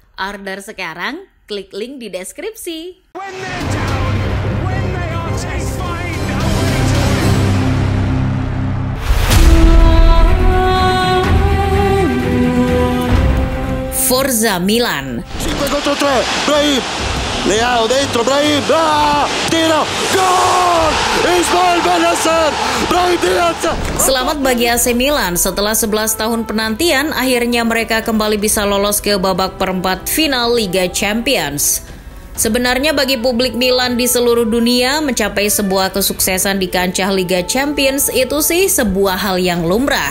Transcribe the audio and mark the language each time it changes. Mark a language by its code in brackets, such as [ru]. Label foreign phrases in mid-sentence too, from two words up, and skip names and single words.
[id] Order sekarang, klik link di deskripsi. [en] When they're down, when they are terrified, [it] Forza Milan. 5 contro 3, Brahim, Leao dentro, Brahim, tiro, gol! Ismail Bennacer, Brahim Diaz. [id] Selamat bagi AC Milan, setelah 11 tahun penantian, akhirnya mereka kembali bisa lolos ke babak perempat final Liga Champions. Sebenarnya bagi publik Milan di seluruh dunia, mencapai sebuah kesuksesan di kancah Liga Champions itu sih sebuah hal yang lumrah.